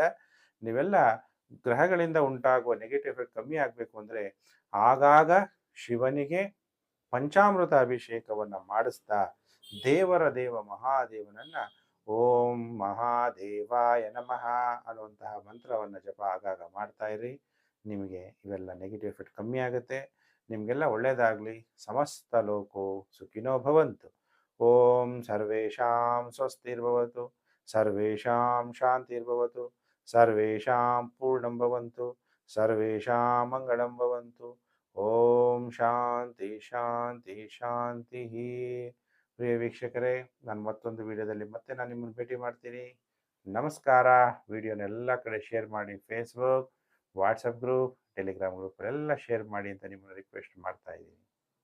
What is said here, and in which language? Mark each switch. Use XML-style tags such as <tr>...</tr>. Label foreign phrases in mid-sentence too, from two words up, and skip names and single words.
<kn>ನೀವೆಲ್ಲ ಗ್ರಹಗಳಿಂದ ಉಂಟಾಗುವ</kn> <en>negative effect</en> <kn>ಕಮ್ಮಿ ಆಗಬೇಕು ಅಂದರೆ ಆಗಾಗ ಶಿವನಿಗೆ ಪಂಚಾಮೃತ ಅಭಿಷೇಕವನ್ನ ಮಾಡಿಸ್ತಾ ದೇವ ಮಹಾದೇವನನ್ನ</kn> <sa>ಓಂ ಮಹಾದೇವಾಯ ನಮಃ</sa> <kn>ಅನ್ನುವಂತಹ ಮಂತ್ರವನ್ನ ಜಪ ಆಗಾಗ ಮಾಡ್ತಾ ಇರಿ. ನಿಮಗೆ ಇವೆಲ್ಲ</kn> <en>negative effect</en> <kn>ಕಮ್ಮಿ ಆಗುತ್ತೆ. ನಿಮಗೆಲ್ಲ ಒಳ್ಳೆಯದಾಗಲಿ.</kn> <sa>ಸಮಸ್ತ ಲೋಕೋ ಸುಖಿನೋ ಭವಂತು. ಓಂ ಸರ್ವೇಷಾಂ ಸ್ವಸ್ತಿರ್ಭವತು, ಸರ್ವೇಷಾಂ ಶಾಂತಿರ್ಭವತು, ಸರ್ವೇಷಾಂ ಪೂರ್ಣಂ ಭವಂತು, ಸರ್ವೇಷಾಂ ಮಂಗಳಂ ಭವಂತು. ಓಂ ಶಾಂತಿ ಶಾಂತಿ ಶಾಂತಿ.</sa> <kn>ಪ್ರಿಯ ವೀಕ್ಷಕರೇ, ನಾನು ಮತ್ತೊಂದು ವಿಡಿಯೋದಲ್ಲಿ ಮತ್ತೆ ನಾನು ನಿಮ್ಮನ್ನು ಭೇಟಿ ಮಾಡ್ತೀನಿ. ನಮಸ್ಕಾರ. ವಿಡಿಯೋನ ಎಲ್ಲ ಕಡೆ ಶೇರ್ ಮಾಡಿ.</kn> <en>Facebook, WhatsApp group, Telegram group</en> <kn>ಎಲ್ಲ ಶೇರ್ ಮಾಡಿ ಅಂತ ನಿಮ್ಮನ್ನು ರಿಕ್ವೆಸ್ಟ್ ಮಾಡ್ತಾ ಇದ್ದೀನಿ.</kn>